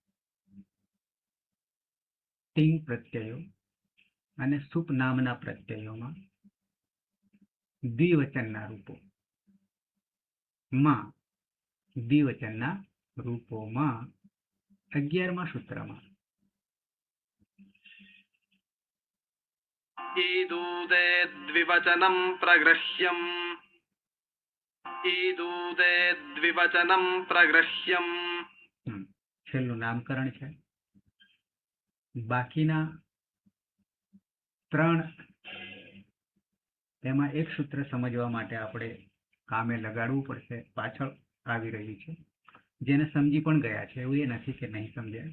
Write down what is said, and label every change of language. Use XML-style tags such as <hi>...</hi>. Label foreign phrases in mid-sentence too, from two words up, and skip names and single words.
<gu>તિંગ પ્રત્યયો અને સુપ નામના પ્રત્યયોમાં દ્વિવચનના રૂપોમાં 11મા સૂત્રમાં</gu> <sa>ईदूते द्विवचनं प्रगृह्यम्</sa> <gu>છેલ્લું નામકરણ છે. બાકીના 3 તેમાં એક સૂત્ર સમજવા માટે આપણે કામે લગાડવું પડશે. પાછળ આવી રહ્યું છે, જેને સમજી પણ ગયા છે, એવું એ નથી કે નહીં સમજ્યા.</gu>